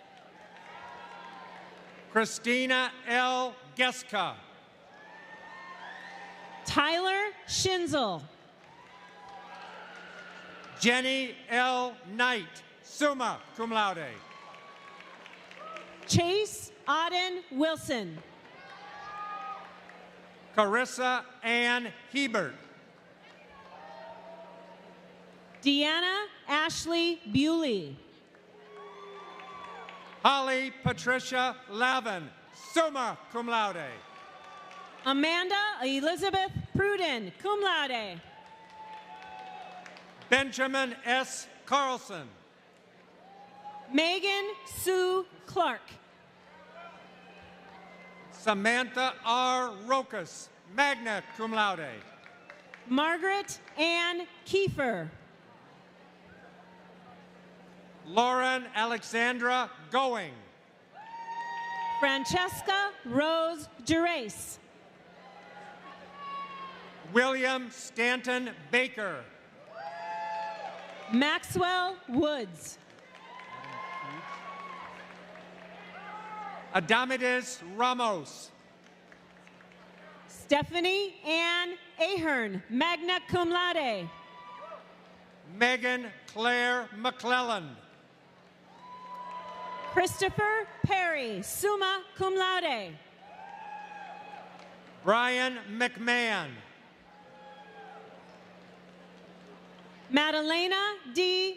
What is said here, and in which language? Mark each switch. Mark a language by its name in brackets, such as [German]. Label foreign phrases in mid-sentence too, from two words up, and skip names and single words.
[English] Christina L. Geska. Tyler Schinzel. Jenny L. Knight, [Latin] summa cum laude. [English] Chase Auden Wilson. Carissa Ann Hebert. Deanna Ashley Bewley. Holly Patricia Lavin, [Latin] summa cum laude. [English] Amanda Elizabeth Pruden, [Latin] cum laude. [English] Benjamin S. Carlson. Megan Sue Clark. Samantha R. [Latin] Rokas, magna cum laude. [English] Margaret Ann Kiefer. Lauren Alexandra Going. Francesca Rose Gerace. William Stanton Baker. Maxwell Woods. Adamides Ramos. Stephanie Ann Ahern, [Latin] magna cum laude. [English] Megan Claire McClellan. Christopher Perry, [Latin] summa cum laude. [English] Brian McMahon. Madalena D.